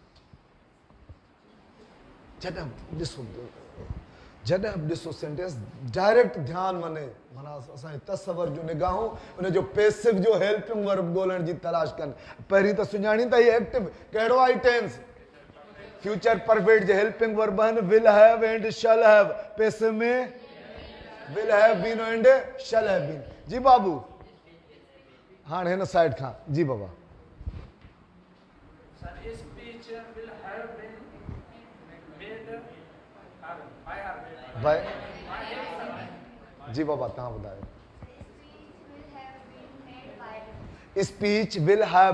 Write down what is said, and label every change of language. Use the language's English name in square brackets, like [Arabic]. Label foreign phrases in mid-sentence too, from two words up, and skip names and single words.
[Sindhi] जॾहिं ॾिसो [English] sentence direct [Sindhi] ध्यानु वञे माना असांजे तसवर जूं निगाहूं उन जो पैसिव जो [English] helping verb [Sindhi] ॻोल्हण जी तलाश कनि पहिरीं त सुञाणी त हीअ एक्टिव कहिड़ो आहे [English] tense future perfect [Sindhi] जे [English] helping verb [Sindhi] आहिनि [English] will have and shall have passive [Sindhi] में [English] will have been and shall have been [Sindhi] जी बाबू हाणे हिन साइड खां जी बाबा [English] His speech will have been made [Sindhi] by जी बाबा तव्हां ॿुधायो [English] speech will have